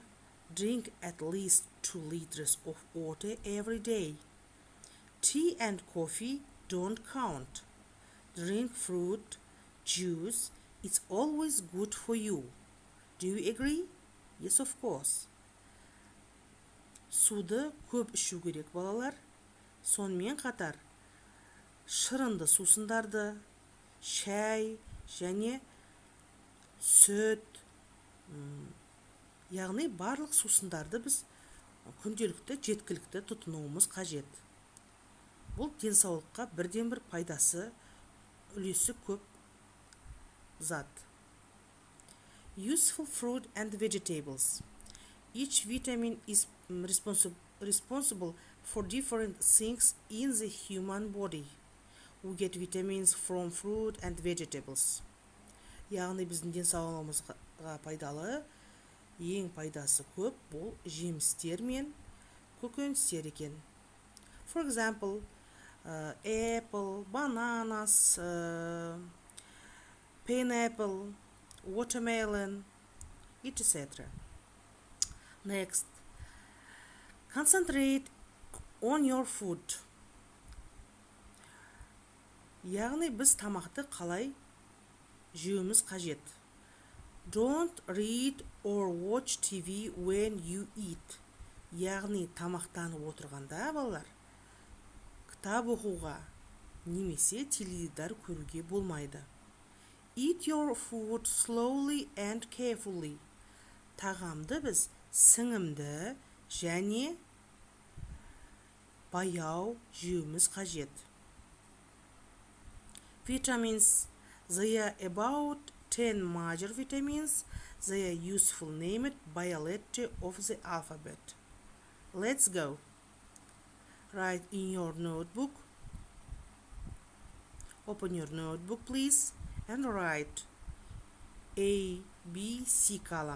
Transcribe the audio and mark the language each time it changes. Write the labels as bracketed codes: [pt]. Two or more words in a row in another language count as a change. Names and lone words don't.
[en] Drink at least 2 liters of water every day. Tea and coffee don't count. Drink fruit, juice. It's always good for you. Do you agree? Yes, of course. [kk] Суды көп ішу керек, балалар. Сонымен қатар шырынды сусындарды, шай және сүт, яғни барлық сусындарды біз күнделікті жеткілікті тұтынуымыз қажет. Бұл денсаулыққа бірден бір пайдасы, үлесі көп зат. [en] Useful fruit and vegetables. Each vitamin is responsible for different things in the human body. We get vitamins from fruit and vegetables. [kk] Яғни біздің денсаулығымызға пайдалы, ең пайдасы көп, бұл жемістер мен көкөністер екен. [en] For example, apple, bananas, pineapple, watermelon, etc. Next, concentrate on your food. [kk] Яғни біз тамақты қалай жеуіміз қажет. [en] Don't read or watch TV when you eat. [kk] Яғни тамақтанып отырғанда, балалар, кітап оқуға немесе теледидар көруге болмайды. [en] Eat your food slowly and carefully. [kk] Тағамды біз сіңімді және баяу жеуіміз қажет. [en] Vitamins. They are about 10 major vitamins. They are useful named by a letter of the alphabet. Let's go. Write in your notebook. Open your notebook, please, and write A, B, C column.